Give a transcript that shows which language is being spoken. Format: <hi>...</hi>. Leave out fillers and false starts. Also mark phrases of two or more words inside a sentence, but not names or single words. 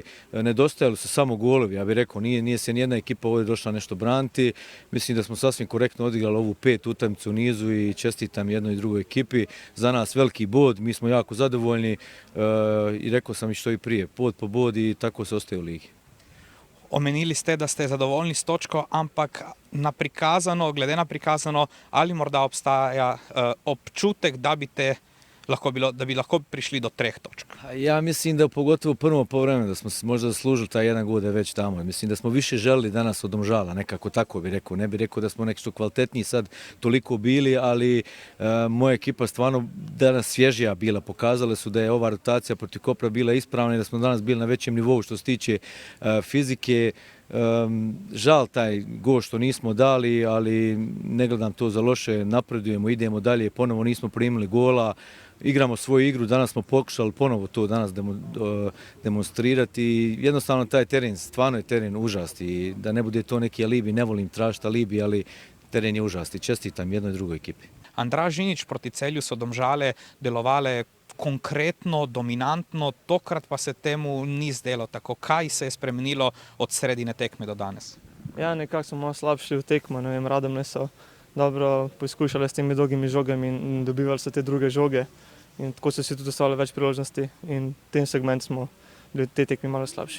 <hr>Nedostajali su samo golovi, ja bih rekao, nije se nijedna ekipa ovdje došla nešto braniti. Mislim da smo sasvim korektno odigrali ovu 5 utakmicu u nizu i čestitam jednoj i drugoj ekipi. Za nas veliki bod, mi smo jako zadovoljni i rekao sam i što i prije, bod po bod i tako se ostaje u ligi.</hr> <sl>Omenili ste, da ste zadovoljni s točko, ampak glede na prikazano, ali morda obstaja občutek, da bi lahko prišli do 3 točk?</sl> <hr>Ja mislim da pogotovo prvo povremeno da smo možda zaslužili taj jedan gol da je već tamo. Mislim da smo više želili danas od Domžala, nekako tako bi rekao. Ne bi rekao da smo nešto kvalitetniji sad toliko bili, ali moja ekipa stvarno danas svježija bila. Pokazale su da je ova rotacija protiv Kopra bila ispravna i da smo danas bili na većem nivou što se tiče fizike. Žal taj gol što nismo dali, ali ne gledam to za loše, napredujemo, idemo dalje, ponovo nismo primili gola, igramo svoju igru, danas smo pokušali ponovo to danas demonstrirati i jednostavno taj teren, stvarno je teren užas i da ne bude to neki alibi, ne volim tražiti alibi, ali teren je užas i čestitam jednoj drugoj ekipi.</hr> <sl>Andraž Žinič, proti Celju so Domžale delovale konkretno, dominantno, tokrat pa se temu ni zdelo tako. Kaj se je spremenilo od sredine tekme do danes? Ja, nekako smo malo slabši v tekmo, ne vem, Radomlje so dobro poskušali s temi dolgimi žogami in dobivali so te druge žoge in tako so si tudi ostale več priložnosti in v tem segmentu smo bili v tej tekmi malo slabši.</sl>